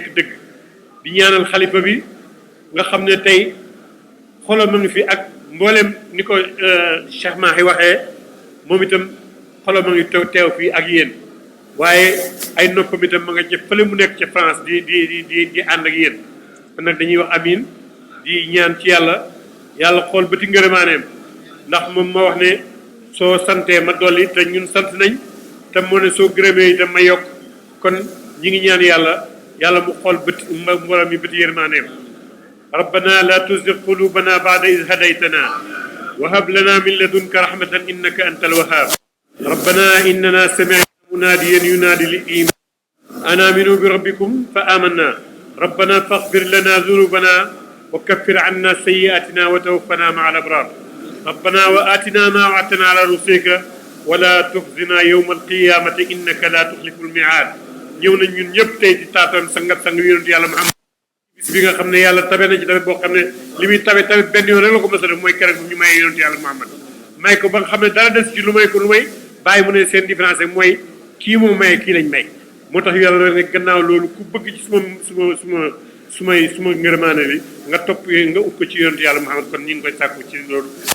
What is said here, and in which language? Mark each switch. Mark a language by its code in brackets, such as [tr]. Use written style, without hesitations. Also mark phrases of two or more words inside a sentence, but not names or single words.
[wo] dëgg di ñaanal xalifa bi nga xam ne tey xolam ma ngi fi ak mboolem ni ko Cheikh Mahi waxee moom itam xolam ma ngi teew fii ak yéen waaye ay noppam itam ma nga jëf fële mu nekk ca France di ànd ak yéen kon nag dañuy wax amin di ñaan ci yàlla xool bëti ngërëmaaneem ndax moom ma wax ne soo santee ma dolli te ñun sant nañ te moo ne soo gërëmee itam ma yokk kon ñi ngi ñaan yàlla mu xool bët mboolem yi bëti yërmaaneem [ar] ربنا لا تزغ قلوبنا بعد إذ هديتنا وهب لنا من لدنك رحمة إنك أنت وهاب ربنا إننا سمعنا مناديا ينادي للإيمان أن آمنوا بربكم فآمنا ربنا فاغفر لنا ذنوبنا وكفر عنا سيئاتنا وتوفنا مع الأبرار ربنا وآتنا ما وعدتنا على رسلك ولا تخزنا يوم القيامة إنك لا تخلف الميعاد [wo] ñëw nañ ñun ñëpp tey di taatan sangat sang yonent yàlla Muhammad bis bi nga xam ne yàlla tabe na ci tabe boo xam ne li muy tabe benn yoon rek la ko mës a def mooy keroog ñu may yonent yàlla Muhammad may ko ba nga xam ne dara des ci lu may ko lu may bàyyi mu ne seen différence mooy kii moo maye kii lañ may moo tax yàlla ne gannaaw loolu ku bëgg ci suma ngërmaane li nga topp nga ut ko ci yonent yàlla Muhammad kon ñu ngi koy sàkku ci loolu